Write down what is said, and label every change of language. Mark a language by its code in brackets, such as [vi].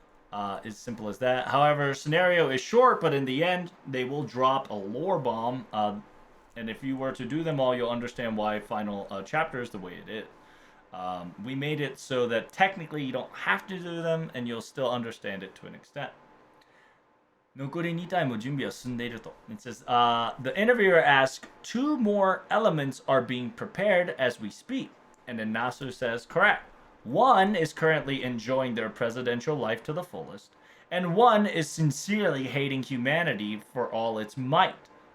[en] As simple as that. However, scenario is short, but in the end, they will drop a lore bomb. And if you were to do them all, you'll understand why final chapter is the way it is. We made it so that technically you don't have to do them, and you'll still understand it to an extent. [ja] 残り2体も準備は進んでいると. [en] It says, the interviewer asks, 2 more elements are being prepared as we speak. And then Nasu says, correct. 1 is currently enjoying their presidential life to the fullest, and 1 is sincerely hating humanity for all its might.